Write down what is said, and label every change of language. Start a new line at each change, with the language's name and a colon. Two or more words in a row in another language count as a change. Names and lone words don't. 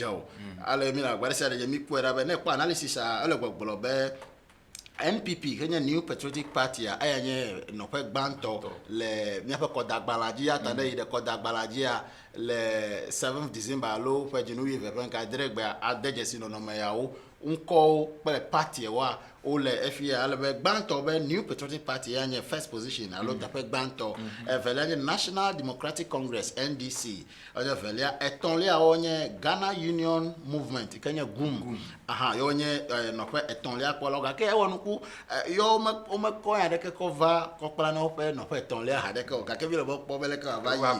Ewe: o ale mi le agbadɛ sia ɖe mi kpɔe ɖa be ne kpɔ analysis ele gbɔgblɔ be NPP ke nye New Patriotic Party eya nye nɔƒe gbãtɔ le míaƒe kɔdagbalã dzi ata ɖe yi ɖe kɔdagbalã dzia le 7 December alo ƒe dzinuwi eve ƒe ŋkeke adre gbea ade dzesi nɔnɔme yawo ŋkɔwo kple partywoa wole efi ale be gbãtɔ be New Patriotic Party ya nye
English: first position
Ewe: alo teƒe gbãtɔ evelia nye National Democratic Congress NDC ɔnye evelia etɔ̃liawo nye Ghana Union Movement ke nye GUM yewo nye nɔƒe etɔ̃lia kpɔlawo gake ewɔ nuku yewo womekɔ ya ɖeke kɔ va kɔkpla na woƒe nɔƒe etɔ̃lia ha ɖeke o gake vi le be kpɔ be leke wòava